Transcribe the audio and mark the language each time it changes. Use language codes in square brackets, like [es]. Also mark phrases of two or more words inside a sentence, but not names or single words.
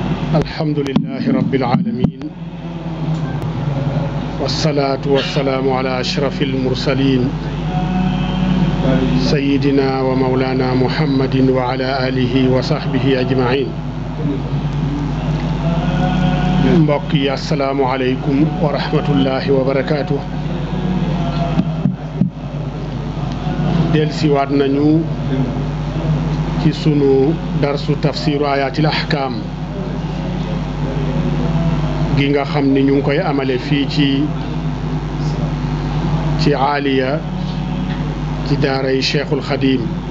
[ar] الحمد لله رب العالمين والصلاة والسلام على أشرف المرسلين سيدنا ومولانا محمد وعلى آله وصحبه أجمعين. [wo] mbokk yi [ar] السلام عليكم ورحمة الله وبركاته. [wo] delsiwaat nañu ci sunu darsu [ar] تفسير آيات الأحكام [wo] gi nga xam ni ñu ngi koy amale fii ci aaliya ci daaray Cheikhul Xadim.